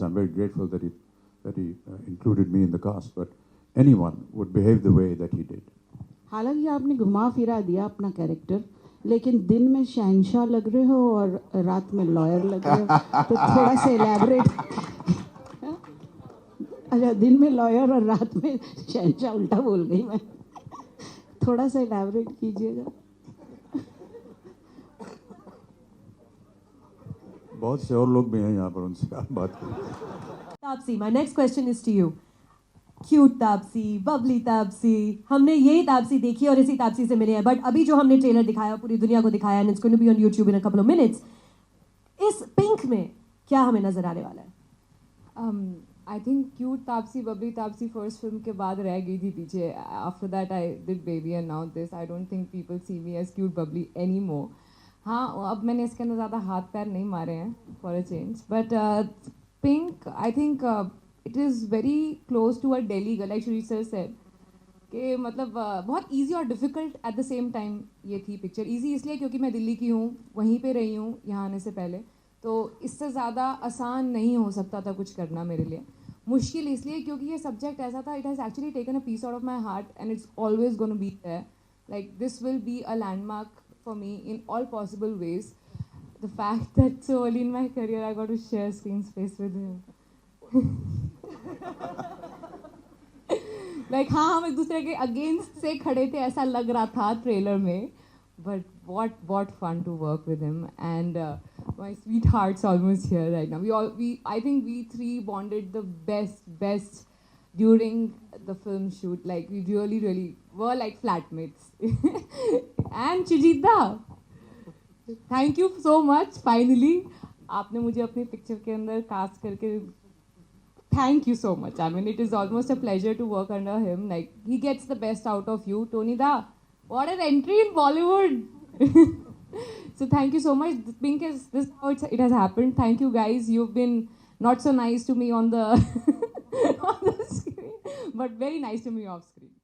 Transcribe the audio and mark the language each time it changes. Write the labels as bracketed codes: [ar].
[en] I'm very grateful that he included me in the cast, but anyone would behave the way that he did. [hi] हालांकि आपने घुमा फिरा दिया अपना character, लेकिन दिन में शहंशाह लग रहे हो और रात में लॉयर लग रहे हो, तो थोड़ा सा एलैबोरेट. अच्छा, दिन में लॉयर और रात में शहंशाह, उल्टा बोल गई मैं. थोड़ा सा एलैबोरेट कीजिएगा. बहुत से और लोग भी हैं यहाँ पर, उनसे आप बात करें. [en] Taapsee, my next question is to you. [hi] Cute Taapsee, Babli Taapsee, हमने यही तापसी देखी और इसी तापसी से मिले हैं. बट अभी जो हमने ट्रेलर दिखाया, पूरी दुनिया को दिखाया, [en] and it's going to be on YouTube in a couple of minutes. [hi] इस पिंक में क्या हमें नजर आने वाला है? [en] I think [hi] cute Taapsee, Babli Taapsee first film के बाद रह गई थी पीछे. [en] After that I did Baby and now this. I don't think people see me as cute bubbly anymore. [hi] हाँ, अब मैंने इसके अंदर ज़्यादा हाथ पैर नहीं मारे हैं [en] for a change. But Pink, I think it is very close to a Delhi girl, like Shuri sir said. [hi] कि मतलब बहुत easy और [en] difficult at the same time [hi] ये थी पिक्चर. easy इसलिए क्योंकि मैं दिल्ली की हूँ, वहीं पे रही हूँ यहाँ आने से पहले, तो इससे ज़्यादा आसान नहीं हो सकता था कुछ करना मेरे लिए. मुश्किल इसलिए क्योंकि ये सब्जेक्ट ऐसा था, [en] it has actually taken a piece out of my heart and it's always going to be there. Like this will be a landmark for me in all possible ways. The fact that so early in my career I got to share screen space with him. [hi] Like हाँ, हम एक दूसरे के against से खड़े थे ऐसा लग रहा था ट्रेलर में. [en] But what fun to work with him, and my sweetheart's almost here right now. I think we three bonded the best during the film shoot. Like we really were like flatmates. And Chijita, thank you so much. [hi] Finally, आपने मुझे अपनी picture के अंदर cast करके. [en] Thank you so much. I mean, it is almost a pleasure to work under him. Like he gets the best out of you, Tony Da. What an entry in Bollywood! So thank you so much. Pink is this how it has happened. Thank you guys. You've been not so nice to me on the on the screen, but very nice to me off screen.